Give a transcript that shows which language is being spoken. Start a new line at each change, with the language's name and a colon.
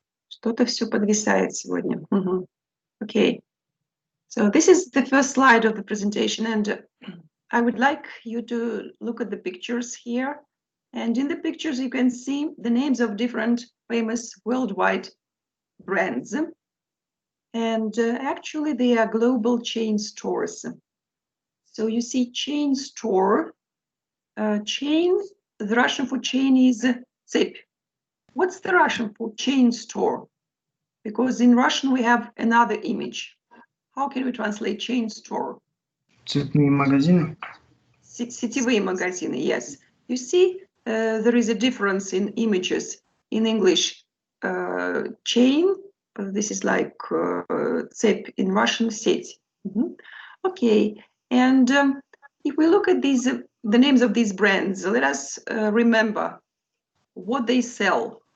Russian: Что-то все подвисает сегодня.
English: Okay. So this is the first slide of the presentation, and I would like you to look at the pictures here. And in the pictures, you can see the names of different famous worldwide brands. And actually, they are global chain stores. So you see chain store. Chain, the Russian for chain is цепь. What's the Russian for chain store? Because in Russian, we have another image. How can we translate chain store?
Russian: Цветные магазины. Сетевые магазины, yes.
English: You see, there is a difference in images. In English, chain, this is like цепь, in Russian, сеть. Okay, and if we look at these, the names of these brands, let us remember what they sell.